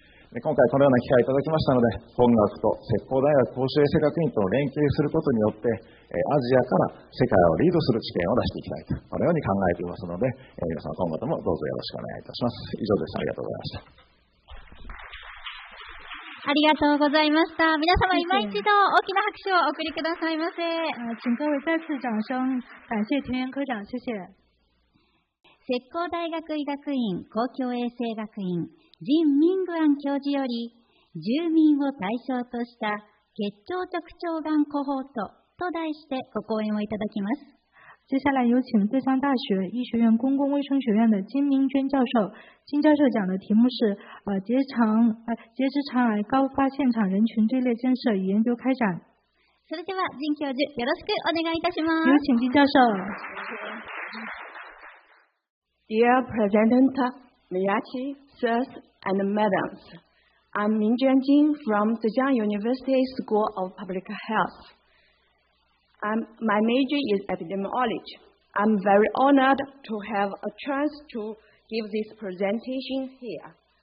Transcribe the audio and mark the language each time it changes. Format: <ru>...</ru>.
<ja>今回このような機会をいただきましたので、本学と浙江大学公衆衛生学院との連携することによって、アジアから世界をリードする知見を出していきたいと、このように考えていますので、皆さん今後ともどうぞよろしくお願いいたします。以上です。ありがとうございました。ありがとうございました。皆様今一度大きな拍手をお送りくださいませ。</ja> <zh>请各位再次掌声，感谢田园科长，谢谢。</zh> <ja>浙江大学医学院公共衛生学院陳明安教授より住民を対象とした結腸直腸がんコホートと題してご講演をいただきます。</ja> <zh>接下来有请浙江大学医学院公共卫生学院的金明娟教授。金教授讲的题目是结直肠癌高发现场人群队列建设与研究开展。</zh> <ja>それでは金教授よろしくお願いいたします。</ja> <zh>有请金教授。</zh> <en>Dear President Miyachi, sirs and madams, I'm Mingjuan Jin from Zhejiang University School of Public Health. My major is epidemiology. I'm very honored to have a chance to give this presentation here.</en>